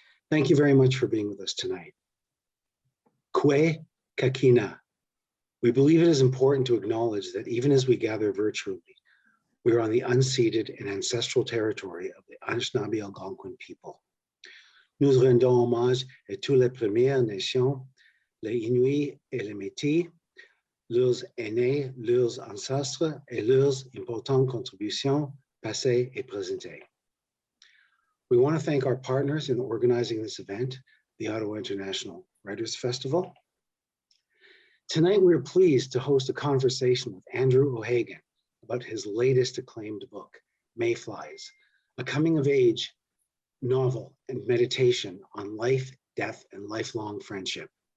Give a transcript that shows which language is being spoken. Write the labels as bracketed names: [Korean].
[English] Thank you very much for being with us tonight. Kwe Kakina. We believe it is important to acknowledge that even as we gather virtually, we are on the unceded and ancestral territory of the Anishinaabe Algonquin people. [French] Nous rendons hommage à toutes les Premières Nations, les Inuits et les Métis, leurs aînés, leurs ancêtres, et leurs importantes contributions passées et présentées. [English] We want to thank our partners in organizing this event, the Ottawa International Writers Festival. Tonight, we're pleased to host a conversation with Andrew O'Hagan about his latest acclaimed book, Mayflies, a coming-of-age novel and meditation on life, death, and lifelong friendship.